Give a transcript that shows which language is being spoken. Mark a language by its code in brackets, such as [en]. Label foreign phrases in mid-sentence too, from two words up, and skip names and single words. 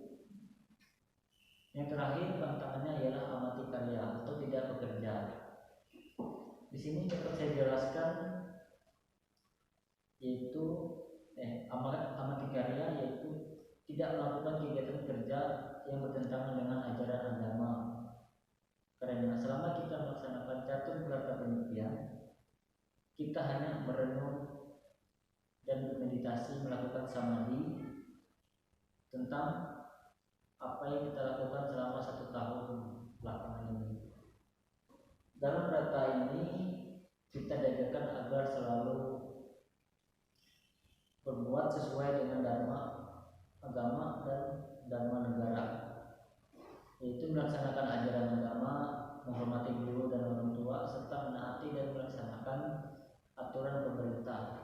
[id] Yang terakhir, pantangannya ialah amati karya atau tidak bekerja. Di sini dapat saya jelaskan yaitu amatikarya, yaitu tidak melakukan kegiatan kerja yang bertentangan dengan ajaran agama. Karena selama kita melaksanakan catur berata penyepian, kita hanya merenung dan bermeditasi, melakukan samadhi tentang apa yang kita lakukan selama 1 tahun belakangan ini. Dalam berata ini kita diajarkan agar selalu berbuat sesuai dengan dharma agama dan dharma negara, yaitu melaksanakan ajaran agama, menghormati guru dan orang tua, serta menaati dan melaksanakan aturan pemerintah.